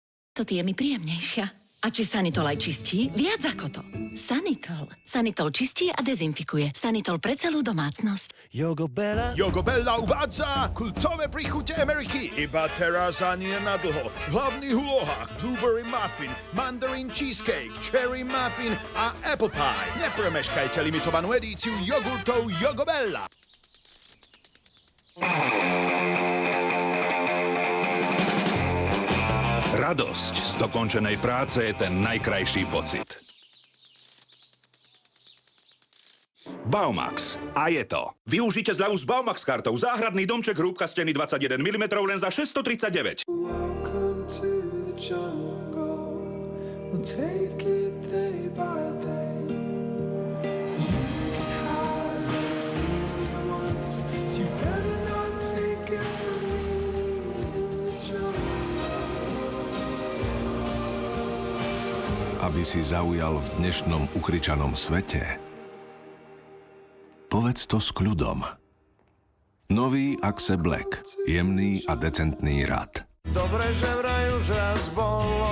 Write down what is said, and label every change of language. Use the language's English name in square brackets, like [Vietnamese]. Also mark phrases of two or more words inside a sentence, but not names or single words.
[Slovak] To ty je mi príjemnejšia. A či Sanitol aj čistí? Viac ako to. Sanitol. Sanitol čistí a dezinfikuje. Sanitol pre celú domácnosť. Jogo Bella uvádza kultové príchute Ameriky. Iba teraz a nie na dlho. V hlavných úlohách Blueberry Muffin, Mandarin Cheesecake, Cherry Muffin a Apple Pie. Nepremeškajte limitovanú edíciu jogurtov Jogo Bella. Radosť z dokončenej práce je ten najkrajší pocit. Baumax. A je to. Využite zľavu s Baumax kartou. Záhradný domček hrúbka steny 21 mm len za 639. [English] Welcome to the jungle. We'll take it day by day. You can have anything you want. You better not take it from me in the jungle. [Slovak] Aby si zaujal v dnešnom ukričanom svete, povedz to s kľudom. Nový Axe Black. Jemný a decentný rad. Dobre, že vraj už raz bolo.